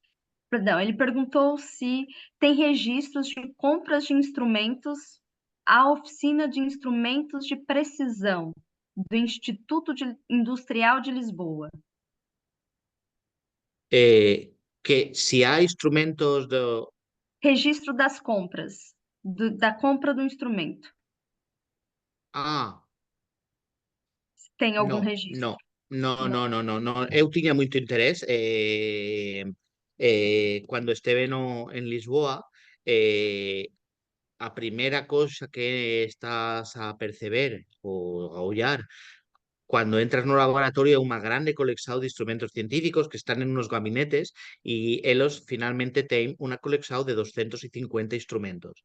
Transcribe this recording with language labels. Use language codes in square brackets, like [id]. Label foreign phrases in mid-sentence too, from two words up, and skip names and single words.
[pt] Perdão, ele perguntou se tem registros de compras de instrumentos à oficina de instrumentos de precisão do Instituto Industrial de Lisboa. [es] Que si hay instrumentos de... [pt] Registro das compras, da compra do instrumento. Ah, Tem algum [gl] no, [pt] registro? [gl] no. Eu tiña moito interés cando esteve en Lisboa. A primeira cousa que estás a perceber ou a ollar cuando entras no laboratorio é unha grande colección de instrumentos científicos que están en unos gabinetes e elos finalmente ten unha colección de 250 instrumentos.